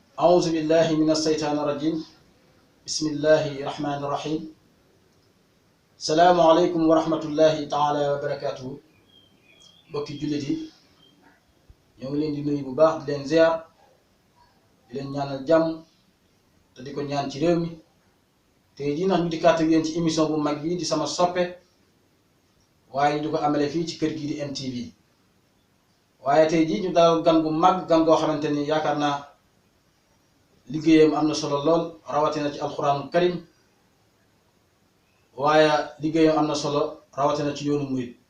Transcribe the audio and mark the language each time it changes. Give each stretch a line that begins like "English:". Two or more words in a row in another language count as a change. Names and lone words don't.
Arabic: أعوذ بالله من الشيطان الرجيم بسم الله الرحمن الرحيم السلام عليكم ورحمة الله تعالى وبركاته
Wolof: bokki jullit yi ñoo ngi leen di nuyu bu baax di leen ziar di leen ñaanal jàmm te di ko ñaan ci réew mi tey jii nag ñu di kàttan yéen ci émission bu mag bii di sama soppe waaye ñu di ko amale fii ci kër gii di MTV waaye tey jii ñu daal gan bu mag gan goo xamante ni yaakaar naa liggéeyam am na solo lool rawatina ci
Arabic: القرآن الكريم
Wolof: waaye liggéeyam am na solo rawatina ci yoonu murit